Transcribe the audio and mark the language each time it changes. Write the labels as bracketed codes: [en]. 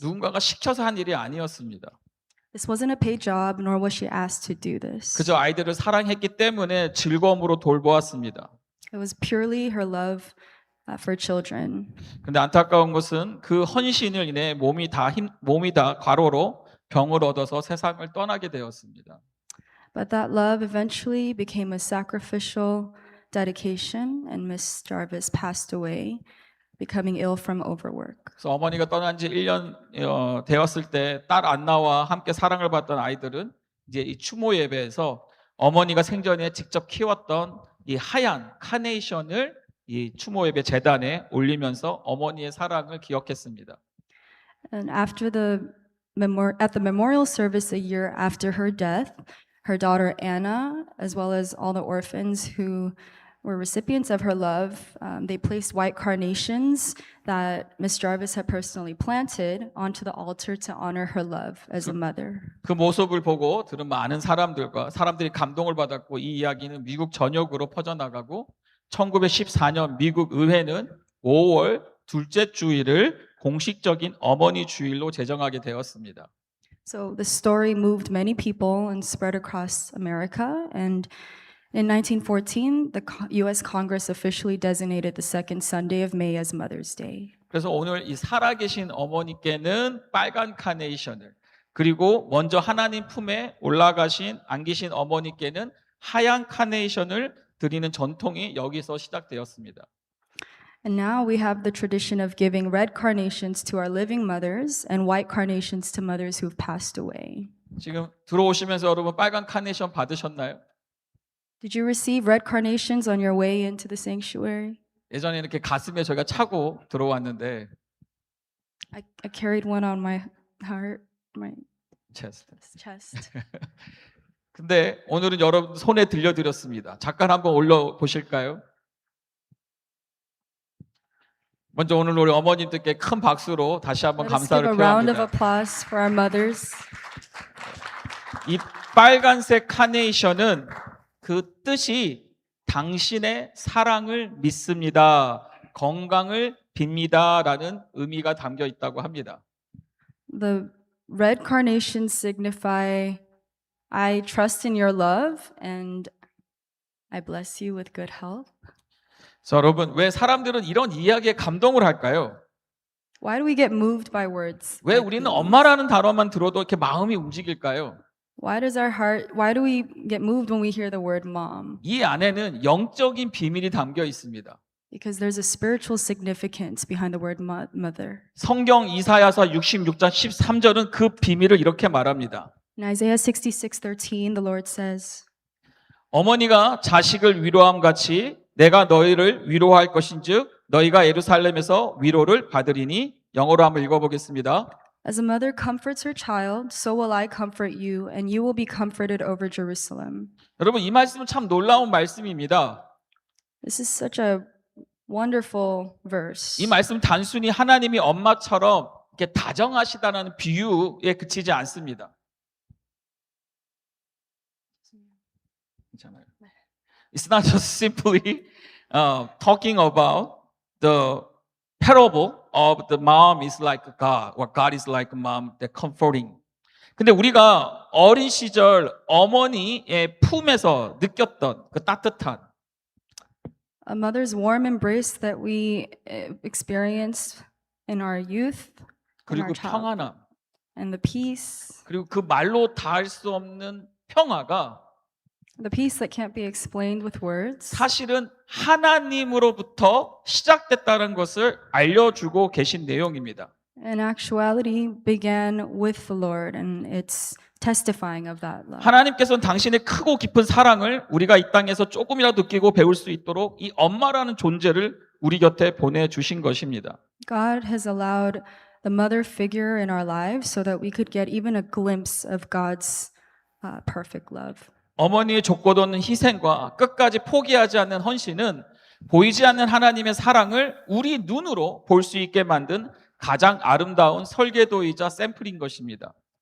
[ko] 누군가가 시켜서 한 일이 아니었습니다. [en] This wasn't a paid job, nor was she asked to do this. [ko] 그저 아이들을 사랑했기 때문에 즐거움으로 돌보았습니다. [en] It was purely her love for children. [ko] 근데 안타까운 것은 그 헌신을 인해 몸이 다 과로로 병을 얻어서 세상을 떠나게 되었습니다. [en] But that love eventually became a sacrificial dedication, and Miss Jarvis passed away, becoming ill from overwork. [ko] 그래서 어머니가 떠난 지 1년 되었을 때 딸 안나와 함께 사랑을 받던 아이들은 이제 이 추모 예배에서 어머니가 생전에 직접 키웠던 이 하얀 카네이션을 이 추모 예배 제단에 올리면서 어머니의 사랑을 기억했습니다. [en] And after at the memorial service a year after her death, her daughter Anna, as well as all the orphans who were recipients of her love, they placed white carnations that Miss Jarvis had personally planted onto the altar to honor her love as a mother. [ko] 그 모습을 보고 들은 많은 사람들이 감동을 받았고 이 이야기는 미국 전역으로 퍼져나가고 1914년 미국 의회는 5월 둘째 주일을 공식적인 어머니 주일로 제정하게 되었습니다. [en] So the story moved many people and spread across America. And in 1914, the U.S. Congress officially designated the second Sunday of May as Mother's Day. [ko] 그래서 오늘 이 살아계신 어머니께는 빨간 카네이션을 그리고 먼저 하나님 품에 올라가신 안기신 어머니께는 하얀 카네이션을 드리는 전통이 여기서 시작되었습니다. [en] And now we have the tradition of giving red carnations to our living mothers and white carnations to mothers who've passed away. [ko] 지금 들어오시면서 여러분 빨간 카네이션 받으셨나요? [en] Did you receive red carnations on your way into the sanctuary? [ko] 예전에 이렇게 가슴에 저희가 차고 들어왔는데 [en] I carried one on my heart, my chest. chest. [ko] 근데 오늘은 여러분 손에 들려드렸습니다. 잠깐 한번 올려 보실까요? 먼저 오늘 우리 어머님들께 큰 박수로 다시 한번 [en] Let us give [ko] 감사를 [en] a round of [ko] 표합니다. [en] applause for our mothers. [ko] 이 빨간색 카네이션은 그 뜻이 당신의 사랑을 믿습니다. 건강을 빕니다라는 의미가 담겨 있다고 합니다. [en] The red carnations signify, I trust in your love and I bless you with good health. [ko] 자, 여러분, 왜 사람들은 이런 이야기에 감동을 할까요? [en] Why do we get moved by words? [ko] 왜 [en] like [ko] 우리는 [en] these? [ko] 엄마라는 단어만 들어도 이렇게 마음이 움직일까요? [en] Why do we get moved when we hear the word mom? [ko] 이 안에는 영적인 비밀이 담겨 있습니다. [en] Because there's a spiritual significance behind the word mother. [ko] 성경 이사야서 66장 13절은 그 비밀을 이렇게 말합니다. [en] In Isaiah 66:13, the Lord says, [ko] 어머니가 자식을 위로함 같이 내가 너희를 위로할 것인즉 너희가 예루살렘에서 위로를 받으리니 영어로 한번 읽어보겠습니다. [en] As a mother comforts her child, so will I comfort you, and you will be comforted over Jerusalem. [ko] 여러분 이 말씀은 참 놀라운 말씀입니다. [en] This is such a wonderful verse. [ko] 이 말씀은 단순히 하나님이 엄마처럼 이렇게 다정하시다는 비유에 그치지 않습니다. 괜찮아요. [en] It's not just simply talking about the parable of the mom is like God, or God is like mom, the comforting. [ko] 근데 우리가 어린 시절 어머니의 품에서 느꼈던 그 따뜻한 [en] A mother's warm embrace that we experienced in our youth, in [ko] 그리고 [en] our child, [ko] 평안함 [en] and the peace, [ko] 그리고 그 말로 다할 수 없는 평화가 [en] the peace that can't be explained with words, [ko] 사실은 하나님으로부터 시작됐다는 것을 알려주고 계신 내용입니다. [en] in actuality began with the Lord, and it's testifying of that love. [ko] 하나님께서는 당신의 크고 깊은 사랑을 우리가 이 땅에서 조금이라도 느끼고 배울 수 있도록 이 엄마라는 존재를 우리 곁에 보내주신 것입니다. [en] God has allowed the mother figure in our lives so that we could get even a glimpse of God's perfect love. [ko] 어머니의 족보 없는 희생과 끝까지 포기하지 않는 헌신은 보이지 않는 하나님의 사랑을 우리 눈으로 볼 수 있게 만든 가장 아름다운 설계도이자 샘플인 것입니다.